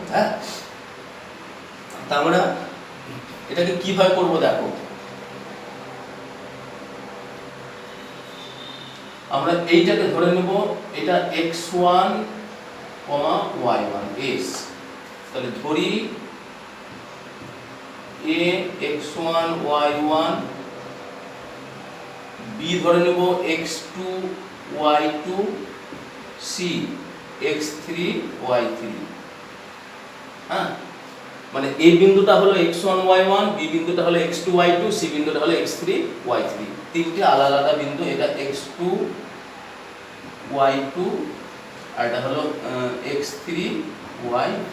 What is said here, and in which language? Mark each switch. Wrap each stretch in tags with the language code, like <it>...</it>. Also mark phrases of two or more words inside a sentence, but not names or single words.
<bn>হ্যাঁ, তা আমরা এটাকে কিভাবে করব দেখো। আমরা এইটাকে ধরে নেব, এটা x1, y1 s। তাহলে ধরি a x1 y1, b ধরে নেব x2 y2, c x3 y3। হ্যাঁ, মানে a বিন্দুটা হলো x1 y1, b বিন্দুটা হলো x2 y2, c বিন্দুটা হলো x3 y3। তিনটে আলাদা আলাদা বিন্দু, এটা x2 y2 আর এটা হলো x3 y3।</bn>